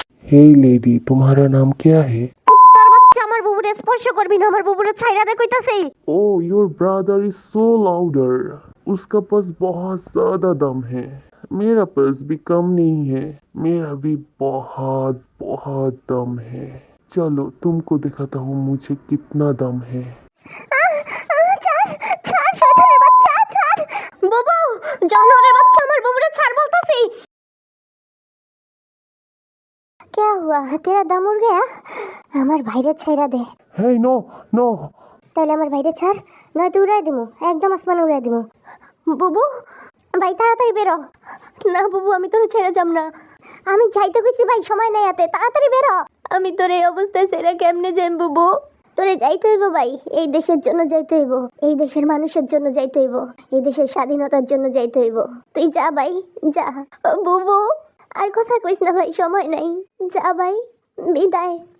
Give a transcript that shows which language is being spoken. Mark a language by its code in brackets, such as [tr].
[en] Hey lady, [hi] तुम्हारा नाम क्या है? [bn] তার বাচ্চা আমার বুবুরে স্পর্শ করবি না আমার বুবুরে ছাইরা দে কইতাছি [en] Oh, your brother is so louder. [hi] उसका पास बहुत ज्यादा दम है. मेरा पास भी कम नहीं है. मेरा भी बहुत दम है. चलो तुमको दिखाता हूँ मुझे कितना दम है. [bn] ছাড় শয়তানের বাচ্চা ছাড় বুবু জানোরের বাচ্চা আমার বুবুরে ছাড় বলতাছি [hi] क्या हुआ तेरा दम उड़ गया [bn] আমার ভাইরে ছাইরা দে [en] Hey, no. [bn] তাহলে আমার ভাইরে ছাড় নয়তো উড়াই দিমু একদম আসমান উড়াই দিমু বুবু ভাই তাড়াতাড়ি বেরো না বুবু আমি তোরে ছেড়ে যাব না আমি যাইতে কইছি ভাই সময় নাই হাতে তাড়াতাড়ি বেরো আমি তোর এই অবস্থায় ছেড়ে কেমনে যাই বুবু তোরে যাইতে হইব ভাই এই দেশের জন্য যাইতে হইব এই দেশের মানুষের জন্য যাইতে হইব এই দেশের স্বাধীনতার জন্য যাইতে হইব তুই যা ভাই যা বুবু আর কথা কইস না ভাই সময় নাই যা ভাই বিদায়